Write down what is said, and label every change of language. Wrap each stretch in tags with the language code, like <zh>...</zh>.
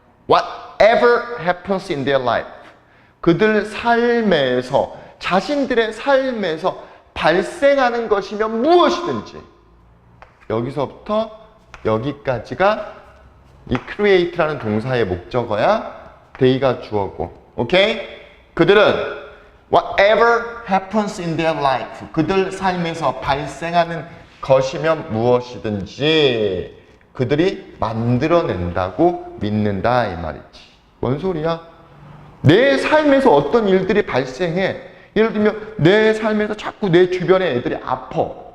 <en>Whatever happens in their life.</en> <ko>그들 삶에서, 자신들의 삶에서 발생하는 것이면 무엇이든지. 여기서부터 여기까지가 이 create라는 동사의 목적어야. they가 주어고. 오케이? 그들은</ko> <en>whatever happens in their life.</en> <ko>그들 삶에서 발생하는 것이면 무엇이든지 그들이 만들어낸다고 믿는다 이 말이지. 뭔 소리야? 내 삶에서 어떤 일들이 발생해. 예를 들면 내 삶에서 자꾸 내 주변에 애들이 아파.</ko>